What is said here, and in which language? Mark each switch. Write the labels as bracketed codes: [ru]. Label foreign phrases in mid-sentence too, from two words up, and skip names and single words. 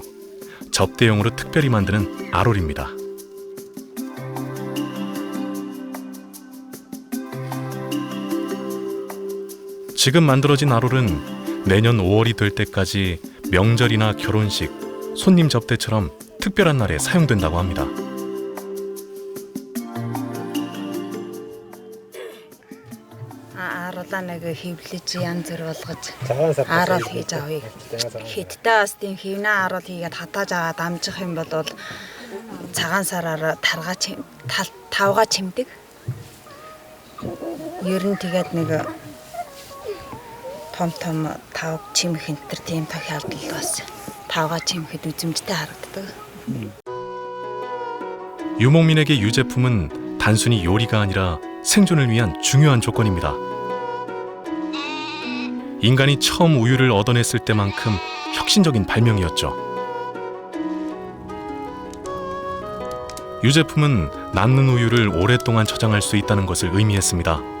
[ko] 접대용으로 특별히 만드는 아롤입니다. 지금 만들어진 아롤은 내년 5월이 될 때까지 명절이나 결혼식, 손님 접대처럼 특별한 날에 사용된다고 합니다. [mn] Аруулаа нэг хөвлөж янз бүр болгож аруул хийж авъя. Хиттэй бас тийм хөвнө аруул хийгээд хатааж аваад амжих юм бол цагаан сараар тавга чимдэг. Ер нь тэгээд нэг том тав чимэх энтер тийм тохиолдол бас тавга чимэхэд үзэмжтэй харагддаг. [ko] 유목민에게 유제품은 단순히 요리가 아니라 생존을 위한 중요한 조건입니다. 인간이 처음 우유를 얻어냈을 때만큼 혁신적인 발명이었죠. 유제품은 남는 우유를 오랫동안 저장할 수 있다는 것을 의미했습니다.